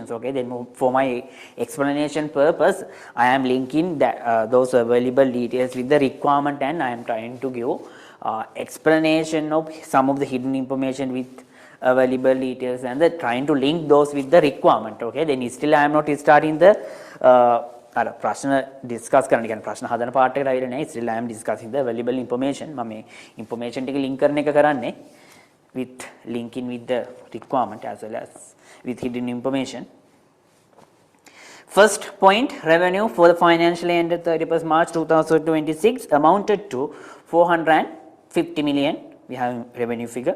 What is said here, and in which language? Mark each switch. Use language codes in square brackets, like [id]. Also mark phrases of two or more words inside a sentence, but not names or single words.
[en] Okay, then for my explanation purpose, I am linking that those available details with the requirement, and I am trying to give explanation of some of the hidden information with available details, and the trying to link those with the requirement. Okay, then still I am not starting [si] the ප්‍රශ්න ඩිස්කස් කරන්න කියන්නේ ප්‍රශ්න හදන පාර්ට් එකට ආවිල්ලා නැහැ. [en] still I am discussing the available information. [si] මම මේ information ටික link කරන එක කරන්නේ [en] with linking with the requirement as well as with hidden information. First point, revenue for the financial year ended 31st March 2026 amounted to 450 million. We have revenue figure.